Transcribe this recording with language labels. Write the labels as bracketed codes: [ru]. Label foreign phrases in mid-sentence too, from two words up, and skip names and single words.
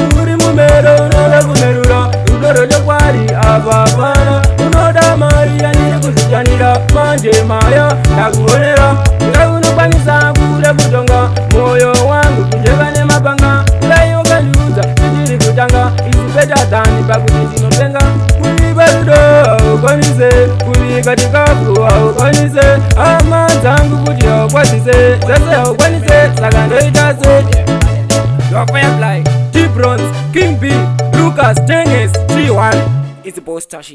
[sn] Uri mumero, unoda kumerura. Rudo rwechokwadi, apa hapana. Unoda mari, yandiri kuzvishandira. Manje maya, ndakuonera. Dai unokwanisa kuda kutonga moyo wangu kujeka nemapanga. Dai ukandiudza tichiri kutanga, [en] is better than [sn] pakuti ndinopenga. Kuiba rudo haukwanise, kuvika chikafu haukwanise, hama dzangu futi haukwazise, dzese haukwanise, saka ndoita se. [en] Your Firefly, T-Bronze, King B, Lucas, Tennis, T one, is Boss Tashi.